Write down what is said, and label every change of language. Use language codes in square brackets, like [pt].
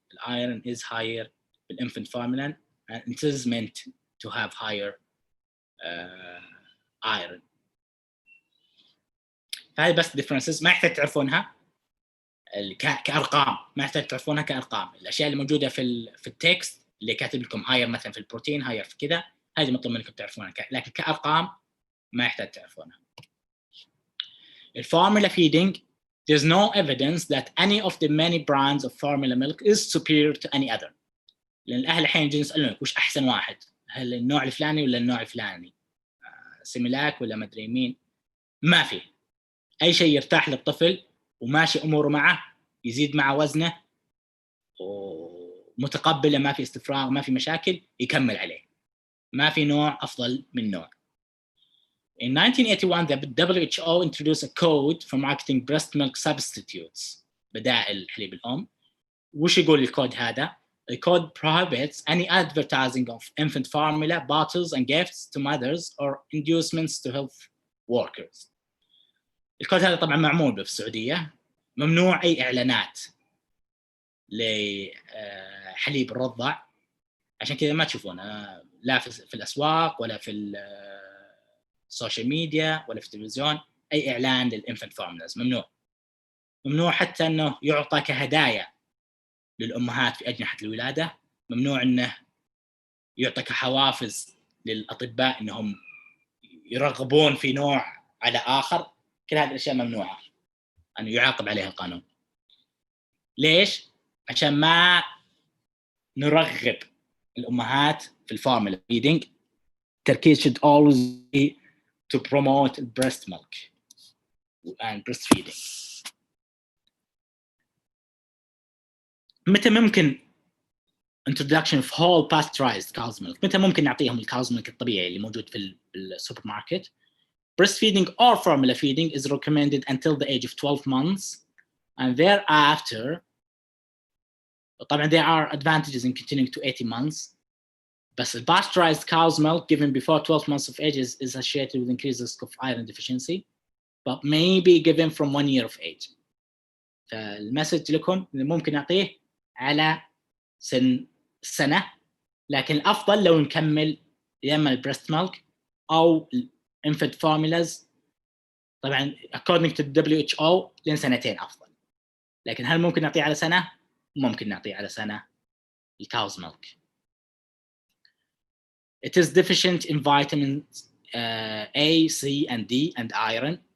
[en] الايرون is higher بالانفنت formula and it is meant to have higher iron. [ar] هاي بس differences ما يحتاج تعرفونها كأرقام، ما يحتاج تعرفونها كأرقام. الأشياء اللي موجودة في التكست اللي كاتب لكم higher مثلا في البروتين higher في كذا، هذه مطلوب منكم تعرفونها، لكن كأرقام ما يحتاج تعرفونها. [en] الفورمولا feeding, there's no evidence that any of the many brands of formula milk is superior to any other. [ar] لأن الأهل الحين يجون يسألونك وش أحسن واحد، هل النوع الفلاني ولا النوع الفلاني، سيميلاك ولا مدري مين. ما في أي شيء يرتاح للطفل وماشي أموره معه، يزيد مع وزنه ومتقبله، ما في استفراغ، ما في مشاكل، يكمل عليه. ما في نوع أفضل من نوع. [en] In 1981 the WHO introduced a code for marketing breast milk substitutes، [ar] بدائل الحليب الأم. وش يقول الكود هذا؟ [en] The code prohibits any advertising of infant formula, bottles and gifts to mothers or inducements to health workers. [ar] الكود هذا طبعا معمول في السعودية، ممنوع أي إعلانات لحليب الرضع. عشان كذا ما تشوفونه لا في الأسواق ولا في السوشيال ميديا ولا في التلفزيون أي إعلان للإنفنت فورمولاز. ممنوع حتى أنه يعطى كهدايا للأمهات في أجنحة الولادة. ممنوع أنه يعطى كحوافز للأطباء أنهم يرغبون في نوع على آخر. كل هذه الأشياء ممنوعة أن يعاقب عليها القانون. ليش؟ عشان ما نرغب الأمهات في الفورمولا feeding. [en] التركيز should always be to promote breast milk and breastfeeding. [ar] متى ممكن [en] introduction of whole pasteurized cow's milk؟ [ar] متى ممكن نعطيهم الكاوز ميلك الطبيعي اللي موجود في السوبر ماركت؟ [en] Breastfeeding or formula feeding is recommended until the age of 12 months and thereafter. طبعا there are advantages in continuing to 18 months. But pasteurized cow's milk given before 12 months of age is associated with increased risk of iron deficiency, but may be given from 1 year of age. [ar] فالمسج لكم ممكن نعطيه على سنة، لكن الأفضل لو نكمل يا إما البريست ميلك أو الانفنت فورمولاز. طبعا [en] according to the WHO [ar] لين 2 أفضل. لكن هل ممكن نعطيه على سنة؟ ممكن نعطيه على سنة الكاوز ميلك. [en] It is deficient in vitamins A, C, and D, and iron.